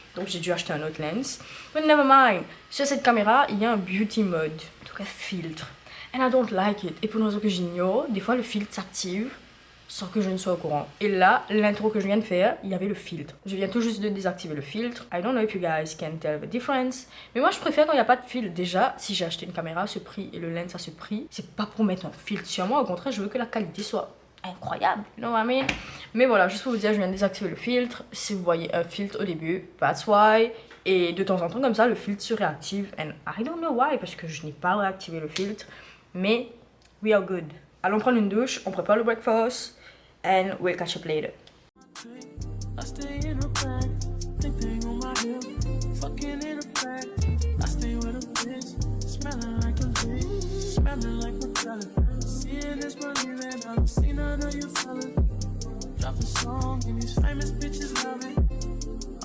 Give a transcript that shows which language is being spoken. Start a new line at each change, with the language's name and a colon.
French: Donc j'ai dû acheter un autre lens,
English: but never mind.
French: Sur cette caméra, il y a un beauty mode, en tout cas filtre,
English: and I don't like it.
French: Et pour une raison que j'ignore, des fois le filtre s'active sans que je ne sois au courant. Et là, l'intro que je viens de faire, il y avait le filtre. Je viens tout juste de désactiver le filtre.
English: I don't know if you guys can tell the difference.
French: Mais moi, je préfère quand il n'y a pas de filtre. Déjà, si j'ai acheté une caméra à ce prix et le lens à ce prix, c'est pas pour mettre un filtre sur moi. Au contraire, je veux que la qualité soit incroyable.
English: You know what I mean?
French: Mais voilà, juste pour vous dire, je viens de désactiver le filtre. Si vous voyez un filtre au début,
English: that's why.
French: Et de temps en temps, comme ça, le filtre se réactive.
English: And I don't know why,
French: parce que je n'ai pas réactivé le filtre. Mais
English: we are good.
French: Allons prendre une douche, on prépare le breakfast.
English: And we'll catch up later. I stay in a bag, thing on my hip, fucking in a bag. I stay with a bitch, smelling like a bitch, smelling like a salad. Seeing this money land, I've seen none of you fellas. Drop a song and these famous bitches love it.